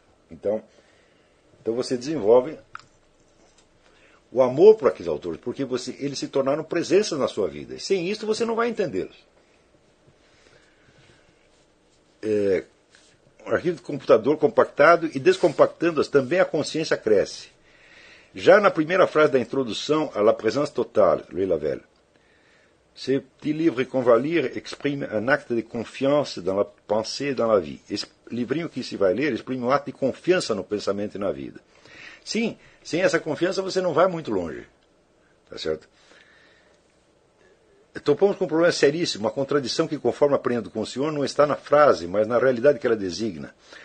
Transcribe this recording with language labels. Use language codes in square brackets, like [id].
[pt] Então você desenvolve o amor por aqueles autores, porque eles se tornaram presenças na sua vida. Sem isso, você não vai entendê-los. O arquivo de computador compactado e descompactando-as, também a consciência cresce. Já na primeira frase da introdução à [fr] La Présence Totale, Louis Lavelle, ce petit livre qu'on va lire exprime un acte de confiance dans la pensée et dans la vie. [pt] Esse livrinho que se vai ler exprime um ato de confiança no pensamento e na vida. Sim, sem essa confiança você não vai muito longe. Tá certo? Topamos com um problema seríssimo, uma contradição que, conforme aprendo com o senhor, não está na frase, mas na realidade que ela designa.